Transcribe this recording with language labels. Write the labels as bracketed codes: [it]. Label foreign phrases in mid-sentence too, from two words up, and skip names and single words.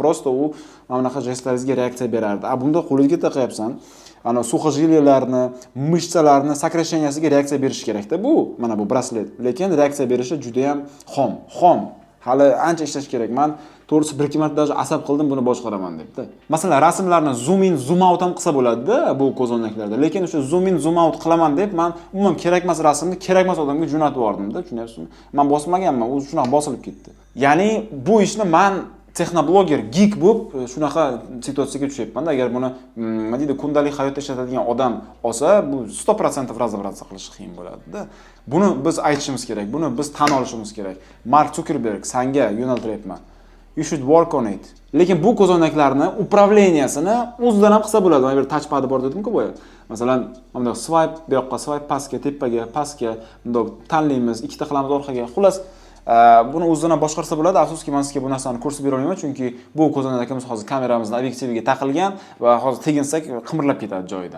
[uz] Prosta u mana bunaqa jestlaringizga reaksiya berardi. Bunda qo'lingizga taqayapsan. Suxoжилияларni, mышцаларni сокращенияsiga reaksiya berish kerak-da bu. Mana bu braslet. Lekin reaksiya berishi juda ham xom. Hali ancha ishlash kerak. Men to'g'risi bir ikki marta даже asab qildim buni boshqaraman debdi. Masalan, rasmlarni [en] zoom in, zoom out [uz] ham qilsa bo'ladi-da bu ko'zoynaklarda. Lekin o'sha [en] zoom in, zoom out [uz] qilaman deb men umuman kerakmas rasmni kerakmas odamga jo'natib yubordim-da, tushunyapsizmi? Men bosmaganman, u shunaqa bosilib ketdi. Ya'ni bu ishni men texnobloger, geek bo'lib shunaqa situatsiyaga tushyapman-da. Agar buni nima deydi, kundalik hayotda ishlatadigan odam olsa, bu 100% razobratsa qilish qiyin bo'ladi-da. Buni biz aytishimiz kerak, buni biz tan olishimiz kerak. Mark Zuckerberg senga yo'naltiryapman. [en] You should work on it. [uz] Lekin bu ko'zoynaklarni upravleniyasini o'zidan ham qilsa bo'ladi. Mana bu touchpad bor dedim-ku boya. Masalan, bundoq swipe, bu yoqqa swipe, pastga, tepaga, pastga, bundoq tanlaymiz, ikkita qilamiz orqaga. Xullas, buni o'zidan ham boshqarsa bo'ladi. Afsuski, men sizga bu narsani ko'rsatib bera olmayman, chunki bu ko'zoynakimiz hozir kameramizning obyektiviga taqilgan va hozir teginsak qimirlab ketadi joyidan.